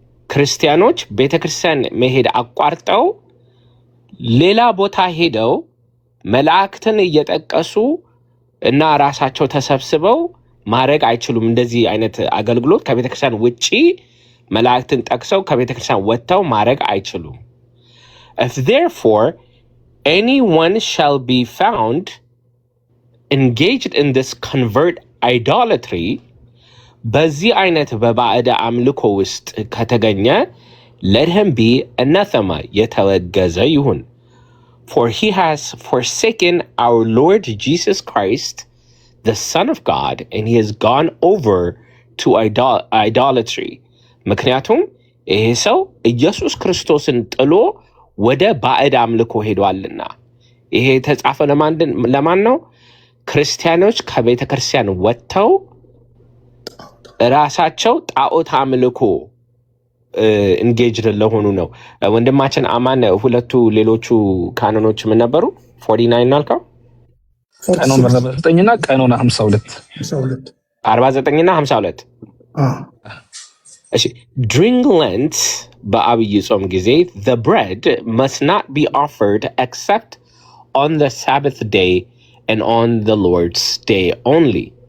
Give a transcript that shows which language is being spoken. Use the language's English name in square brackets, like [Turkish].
[Amharic] ክርስቲያኖች ቤተክርስቲያን መሄድ አቋርጠው ሌላ ቦታ ሄደው መላእክትን እየጠቀሱ እና ራሳቸው ተሰብስበው ማድረግ አይችሉም። እንደዚህ አይነት አገልግሎት ከቤተክርስቲያን ውጪ መላእክትን ጠቅሰው ከቤተክርስቲያን ወጥተው ማድረግ አይችሉም። [English] If therefore anyone shall be found engaged in this convert idolatry [Amharic] በዚህ አይነት በባዕድ አምልኮ ውስጥ ከተገኘ [English] let him be anathema [Amharic] የተወገዘ ይሁን. [English] For he has forsaken our Lord Jesus Christ, the Son of God, and he has gone over to idolatry. [Amharic] ምክንያቱም ይሄ ሰው ኢየሱስ ክርስቶስን ጥሎ ወደ ባዕድ አምልኮ ሄዷልና። ይሄ የተጻፈ ለማን ነው? ክርስቲያኖች ከቤተ ክርስቲያን ወጥተው ራሳቸው ጣዖት አምልኮ ኢንጌጅድ ለሆኑ ነው። ወንድማችን አማን ሁለቱ ሌሎቹ ካኖኖች ምን ነበሩ? 49 አልከው? ቀኖን 49 እና ቀኖን 52 49 እና 52 እሺ። [English] during Lent [Amharic] በአብይ ጾም ጊዜ [English] the bread must not be offered except on the Sabbath day and on the Lord's day only.